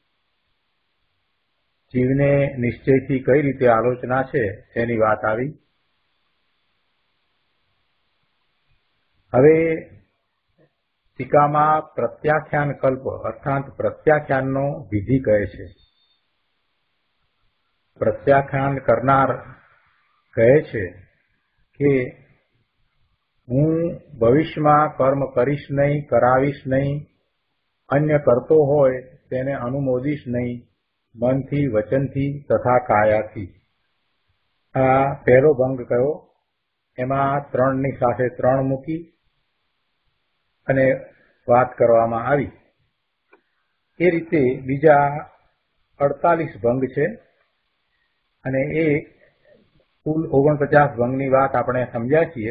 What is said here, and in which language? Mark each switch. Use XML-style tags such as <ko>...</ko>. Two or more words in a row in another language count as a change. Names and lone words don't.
<gu>જીવને નિશ્ચયથી કઈ રીતે આલોચના છે તેની વાત આવી। હવે ટીકામાં પ્રત્યાખ્યાન કલ્પ અર્થાત પ્રત્યાખ્યાનનો વિધિ કહે છે। પ્રત્યાખ્યાન કરનાર કહે છે કે હું ભવિષ્યમાં કર્મ કરીશ નહીં, કરાવીશ નહીં, અન્ય કરતો હોય તેને અનુમોદીશ નહીં, મનથી, વચનથી તથા કાયાથી। આ પહેલો ભંગ કયો। एमां 3 ની સાથે 3 મૂકી અને વાત કરવામાં આવી। એ રીતે બીજા 48 ભંગ છે અને એ કુલ 49 ભંગની વાત આપણે સમજ્યા છીએ।</gu>